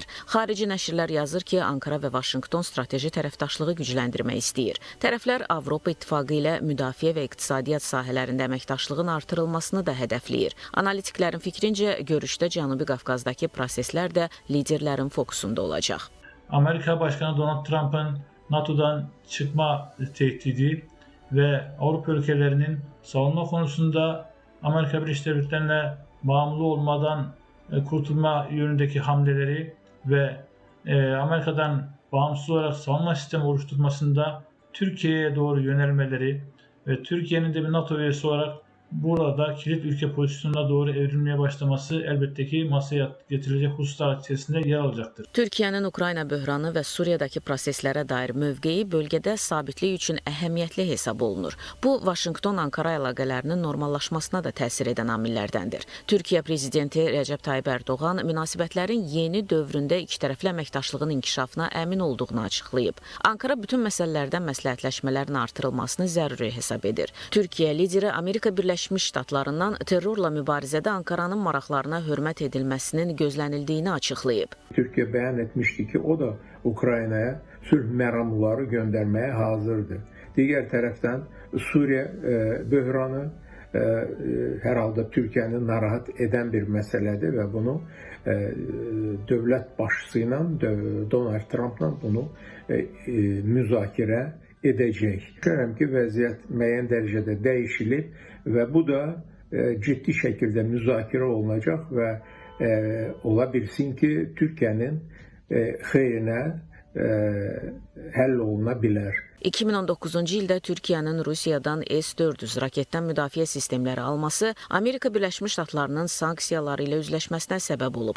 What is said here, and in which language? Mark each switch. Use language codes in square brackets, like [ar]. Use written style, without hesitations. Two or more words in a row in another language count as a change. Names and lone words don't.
[az] Xarici nəşrlər yazır ki, Ankara və Vaşinqton strateji tərəfdaşlığı gücləndirmək istəyir. Tərəflər Avropa İttifaqı ilə müdafiə və iqtisadiyyat sahələrində əməkdaşlığın artırılmasını da hədəfləyir. Analitiklərin fikrincə, görüşdə Cənubi Qafqazdakı proseslər də liderlərin fokusunda olacaq. [tr] Amerika Başkanı Donald Trump'ın NATO'dan çıkma tehdidi ve Avrupa ülkelerinin savunma konusunda Amerika Birleşik Devletleri'ne bağımlı olmadan kurtulma yönündeki hamleleri ve Amerika'dan bağımsız olarak savunma sistemi oluşturmasında Türkiye'ye doğru yönelmeleri ve Türkiye'nin de bir NATO üyesi olarak burada kilit ülke pozisyonuna doğru evrilmeye başlaması elbette ki masaya getirilecek hususlar içerisinde yer alacaktır. Türkiyənin Ukrayna böhranı və Suriyadakı proseslərə dair mövqeyi bölgədə sabitlik üçün əhəmiyyətli hesab olunur. Bu, Vaşinqton-Ankara əlaqələrinin normallaşmasına da təsir edən amillərdəndir. Türkiyə prezidenti Rəcəb Tayyib Ərdoğan münasibətlərin yeni dövründə ikitərəfli əməkdaşlığın inkişafına əmin olduğunu açıqlayıb. Ankara bütün məsələlərdə məsləhətləşmələrin artırılmasını zəruri hesab edir. Türkiyə lideri Amerika Birləşmiş Ştatlarından terrorla mübarizədə Ankaranın maraqlarına hörmət edilməsinin gözlənildiyini açıqlayıb. Türkiye beyan etmişti ki o da Ukrayna'ya [az] sülh məramları [tr] göndermeye hazırdır. Diğer taraftan Suriye böhranı herhalde Türkiye'nin narahat eden bir meseledir ve bunu devlet başçısıyla Donald Trump'la bunu müzakere edecek. [az] Düşünürəm ki, vəziyyət müəyyən dərəcədə dəyişilib və bu da ciddi şəkildə müzakirə olunacaq və ola bilsin ki, Türkiyənin xeyrinə həll oluna bilər. 2019-cu ildə Türkiyənin Rusiyadan S-400 raketdən müdafiə sistemləri alması Amerika Birləşmiş Ştatlarının sanksiyaları ilə üzləşməsinə səbəb olub.